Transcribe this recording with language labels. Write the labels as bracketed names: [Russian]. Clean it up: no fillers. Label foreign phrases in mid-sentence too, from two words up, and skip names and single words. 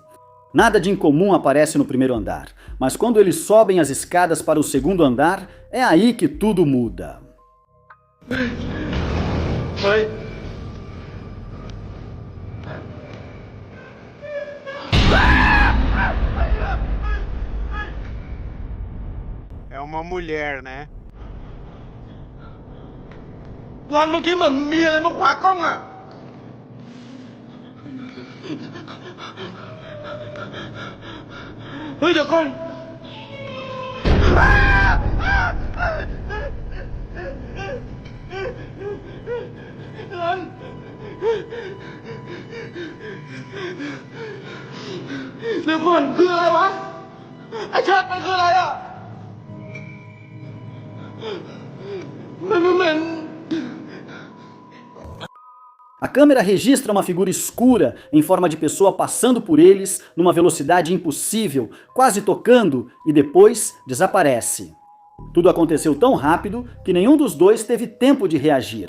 [Portuguese] Nada de incomum aparece no primeiro andar, mas quando eles sobem as escadas para o segundo andar, é aí que tudo muda. Oi. É uma mulher, né? [Thai] วันเมื่อกี้เหมือนมีอะไรมาขวางกล้องอ่ะ เฮ้ยเดี๋ยวก่อนรันเดี๋ยวก่อนคืออะไรวะไอ้ชาติมันคืออะไรอ่ะ [Portuguese] A câmera registra uma figura escura em forma de pessoa passando por eles numa velocidade impossível, quase tocando, e depois desaparece. Tudo aconteceu tão rápido que nenhum dos dois teve tempo de reagir.